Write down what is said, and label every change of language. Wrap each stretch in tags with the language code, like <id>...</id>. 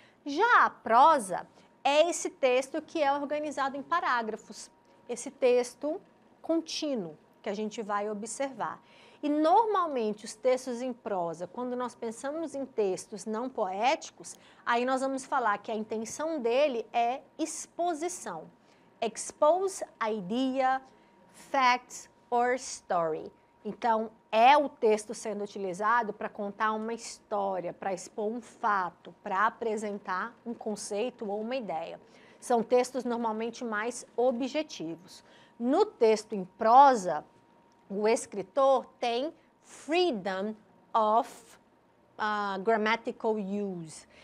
<pt>Já a prosa é esse texto que é organizado em parágrafos. Esse texto contínuo que a gente vai observar. E normalmente os textos em prosa, quando nós pensamos em textos não poéticos, aí nós vamos falar que a intenção dele é exposição.</pt> <en>Expose idea, facts or story.</en> <pt>Então, é o texto sendo utilizado para contar uma história, para expor um fato, para apresentar um conceito ou uma ideia. São textos normalmente mais objetivos. No texto em prosa, o escritor tem</pt> <en>freedom of grammatical use.</en>